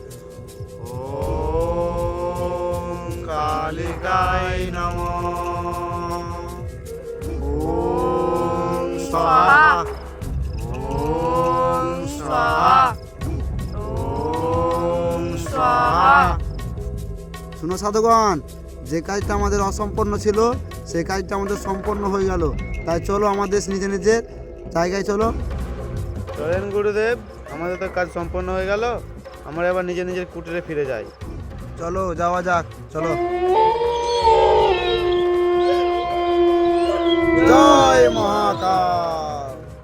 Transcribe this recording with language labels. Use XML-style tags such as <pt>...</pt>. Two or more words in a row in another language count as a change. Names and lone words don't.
<sa>ওম কালিকায় নমঃ। ওম স্বাহা। ওম স্বাহা। ওম স্বাহা।</sa> <bn>শুনো সাধুগণ, যে কাজটা আমাদের অসম্পূর্ণ ছিল সেই কাজটা আমাদের সম্পূর্ণ হয়ে গেল। তাই চলো আমাদের নিজের নিজের জায়গায় চলো। চলেন গুরুদেব, আমাদের তো কাজ সম্পন্ন হয়ে গেল, আমরা এবার নিজের নিজের কুটিরে ফিরে যাই। চলো যাওয়া যাক, চলো। জয় মহাকাল।</bn>